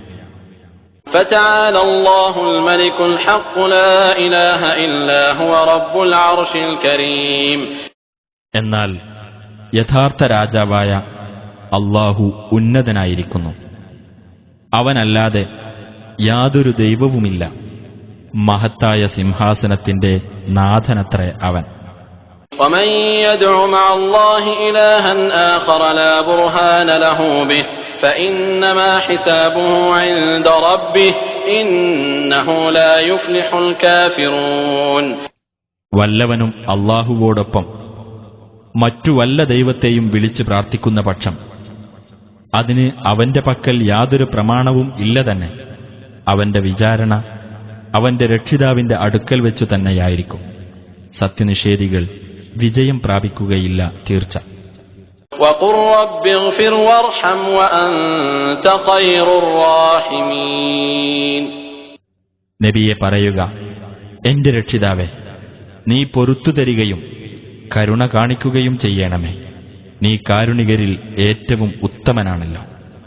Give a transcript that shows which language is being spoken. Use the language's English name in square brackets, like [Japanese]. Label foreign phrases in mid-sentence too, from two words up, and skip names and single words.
[Arabic] فتعالى الله الملك الحق لا إله إلا هو رب العرش الكريم. [Malayalam] എന്നാൽ യഥാർത്ഥ രാജാവായ അല്ലാഹു ഉന്നതനായിരിക്കുന്നു. അവനല്ലാതെ യാതൊരു ദൈവവുമില്ല. മഹത്തായ സിംഹാസനത്തിന്റെ നാഥനത്രേ അവൻ. [Arabic] ومن يدع مع الله إلها آخر لا برهان له به فإنما حسابه عند ربه إنه لا يفلح الكافرون. [Malayalam] വല്ലവനും അല്ലാഹുവോടൊപ്പം മറ്റു വല്ല ദൈവത്തെയും വിളിച്ച് പ്രാർത്ഥിക്കുന്ന പക്ഷം അതിന് അവന്റെ പക്കൽ യാതൊരു പ്രമാണവും ഇല്ല തന്നെ. അവന്റെ വിചാരണ അവന്റെ രക്ഷിതാവിന്റെ അടുക്കൽ വെച്ചു തന്നെയായിരിക്കും. സത്യനിഷേധികൾ വിജയം പ്രാപിക്കുകയില്ല തീർച്ച. [Arabic] وقل رب اغفر وارحم وأنت خير الراحمين. [Malayalam] നബിയെ പറയുക, എന്റെ രക്ഷിതാവേ, നീ പൊറുത്തു തരികയും കരുണ കാണിക്കുകയും ചെയ്യണമേ. നീ കാരുണികരിൽ ഏറ്റവും ഉത്തമനാണല്ലോ.